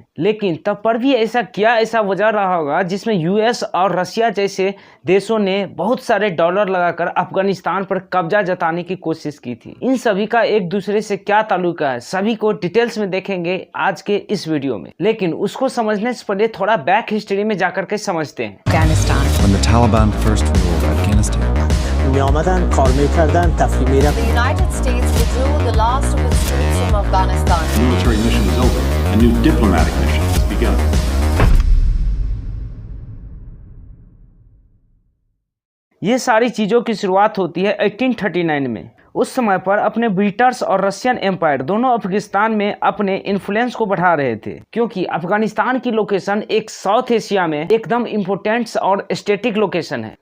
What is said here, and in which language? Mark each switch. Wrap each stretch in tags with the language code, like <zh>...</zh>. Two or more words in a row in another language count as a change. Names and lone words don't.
<hi>लेकिन तब पर भी ऐसा वजह रहा होगा जिसमें यूएस और रशिया जैसे देशों ने बहुत सारे डॉलर लगाकर अफगानिस्तान पर कब्जा जताने की कोशिश की थी। इन सभी का एक दूसरे से क्या ताल्लुका है, सभी को डिटेल्स में देखेंगे आज के इस वीडियो में। लेकिन उसको समझने से पहले थोड़ा</hi> <en>back history</en> <hi>में जाकर के समझते हैं।</hi> <en>When the Taliban first ruled Afghanistan,</en> <fa>می‌آمدن کار می‌کردن تفریح می‌رفتن.</fa> <en>The United States withdrew the last of its troops from Afghanistan. The military mission is over. A new diplomatic mission has begun.</en> <hi>ये सारी चीज़ों की शुरुआत होती है 1839 में। उस समय पर अपने ब्रिटिश और रशियन एम्पायर दोनों अफगानिस्तान में अपने इन्फ्लुएंस को बढ़ा रहे थे, क्योंकि अफगानिस्तान की लोकेशन एक साउथ एशिया में एकदम इम्पोर्टेंट और</hi> <en>static location</en> <hi>है।</hi>